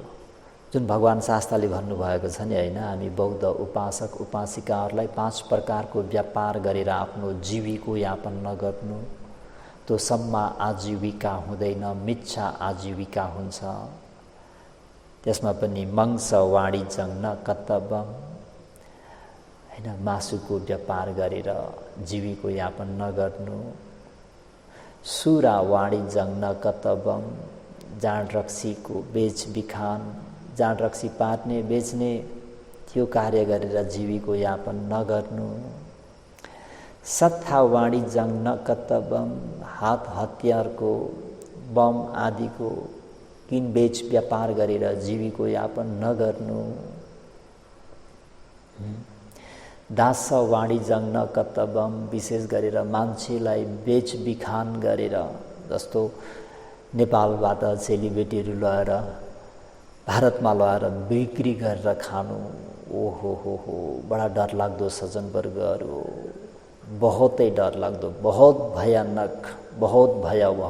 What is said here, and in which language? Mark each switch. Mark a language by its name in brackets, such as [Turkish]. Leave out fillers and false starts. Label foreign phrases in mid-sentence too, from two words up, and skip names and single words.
[Nepali] जुन भगवान् शास्त्रले भन्नुभएको छ नि होइन, हामी बौद्ध उपासक उपासिकाहरूलाई 5 प्रकारको व्यापार गरेर आफ्नो जीविकोयापन नगर्नु, त्यो सम्मा आजीविका हुँदैन, मिच्छा आजीविका हुन्छ। [Sanskrit] त्यसमा पनि मंस वाणिज्यं न कर्तव्यम, [Nepali] होइन, मासुको व्यापार गरेर जीविकोयापन नगर्नु। [Sanskrit] सुरा वाणिज्यं न कर्तव्यम, [Nepali] जाँड रक्सीको बेचबिखान, जाँड रक्सी पार्ने बेच्ने त्यो कार्य गरेर जीविकोयापन नगर्नु। [Sanskrit] सत्था वाणिज्यं न कर्तव्यम, [Nepali] हात हतियारको बम आदिको किन बेच व्यापार गरेर जीविकोयापन नगर्नु। [Sanskrit] दास वाणिज्यं न कर्तव्यम, [Nepali] विशेष गरेर मान्छेलाई बेचबिखान गरेर, जस्तो नेपालबाट चेलीबेटीहरू लगेर भारतमा लगेर बिक्री गरेर खानु। ओहो हो, बडा डरलाग्दो सज्जनवर्गहरू, बहुतै डरलाग्दो, [Hindi] बहुत भयानक, बहुत भयावह।